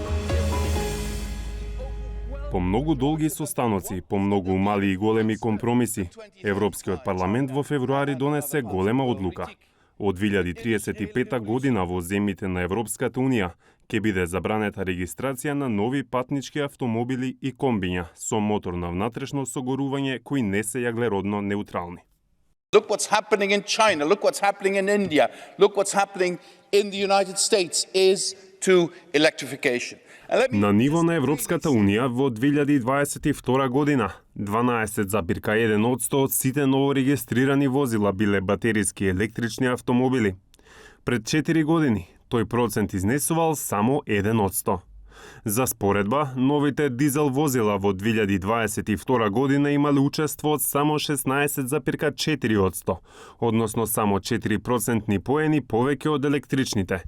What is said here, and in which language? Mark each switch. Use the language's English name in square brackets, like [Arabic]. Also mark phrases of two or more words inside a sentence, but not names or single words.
[Macedonian] По многу долги состаноци, по многу мали и големи компромиси, Европскиот парламент во февруари донесе голема одлука. Од 2035 година во земјите на Европската Унија ќе биде забранета регистрација на нови патнички автомобили и комбиња со мотор на внатрешно согорување кои не се јаглеродно неутрални. [English] Look what's happening in China, look what's happening in India, look what's happening in the United States is to electrification. [Macedonian] На ниво на Европската Унија во 2022 година 12,1% од сите новорегистрирани возила биле батериски електрични автомобили. Пред 4 години тој процент изнесувал само 1%. За споредба, новите дизел возила во 2022 година имали учество од само 16,4%, односно само 4% поени повеќе од електричните.